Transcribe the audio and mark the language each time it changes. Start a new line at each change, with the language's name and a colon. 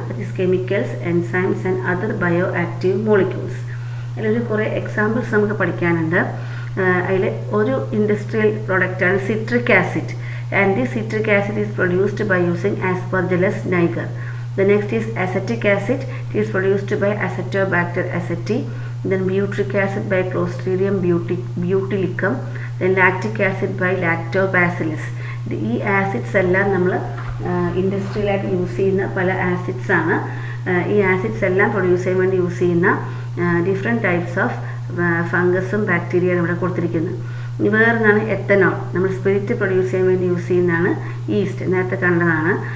English: That is chemicals, enzymes and other bio active molecules.
Malayalam: അതിലൊരു കുറേ examples നമുക്ക് പഠിക്കാനുണ്ട്. അതിൽ ഒരു ഇൻഡസ്ട്രിയൽ പ്രൊഡക്റ്റാണ് citric acid.
English: And this citric acid is produced by using Aspergillus niger. The next is acetic acid. It is produced by Acetobacter aceti. Then butyric acid by Clostridium butylicum. Then lactic acid by Lactobacillus.
Malayalam: ഈ acids എല്ലാം നമ്മൾ ഇൻഡസ്ട്രിയലായിട്ട് use ചെയ്യുന്ന പല acids ആണ്. ഈ acids എല്ലാം produce ചെയ്യാൻ വേണ്ടി യൂസ് ചെയ്യുന്ന ഡിഫറെൻറ്റ് ടൈപ്സ് ഓഫ് ഫംഗസും ബാക്ടീരിയയാണ് ഇവിടെ കൊടുത്തിരിക്കുന്നത്. വേറൊന്നാണ് എത്തനോൾ. നമ്മൾ സ്പിരിറ്റ് പ്രൊഡ്യൂസ് ചെയ്യാൻ വേണ്ടി യൂസ് ചെയ്യുന്നതാണ് ഈസ്റ്റ്, നേരത്തെ കണ്ടതാണ്.